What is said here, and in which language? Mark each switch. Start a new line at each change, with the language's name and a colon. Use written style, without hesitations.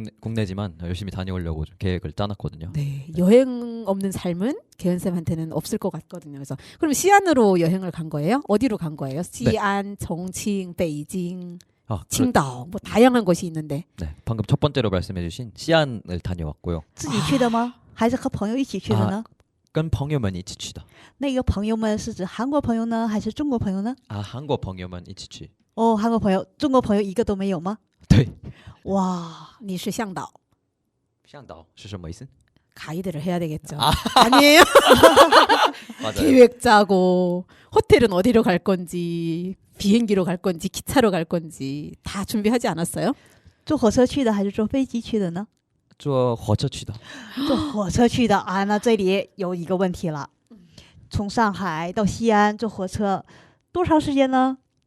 Korean: 국내지만 열심히 다녀오려고 좀 계획을 짜놨거든요. 네, 여행 없는 삶은 개연 쌤한테는 없을 것 같거든요. 그래서 그럼 시안으로 여행을 간 거예요? 어디로 간 거예요? 시안, 정칭, 베이징, 아, 칭다오, 뭐 다양한 곳이 있는데. 네. 방금 첫 번째로 말씀해주신 시안을 다녀왔고요.
Chinese: 自己去的吗？还是和朋友一起去的呢？跟朋友们一起去的。那个朋友们是指韩国朋友呢，还是中国朋友呢？啊，韩国朋友们一起去。哦，韩国朋友，中国朋友一个都没有吗？对，哇，你是向导，向导是什么意思？
Korean: 가이드를 해야 되겠죠. 아니에요? 맞아요. 계획 짜고 호텔은 어디로 갈 건지 비행기로 갈 건지 기차로 갈 건지 다 준비하지 않았어요?
Chinese: 坐火车去的还是坐飞机去的呢？坐火车去的。坐火车去的啊，那这里有一个问题了，从上海到西安坐火车多长时间呢？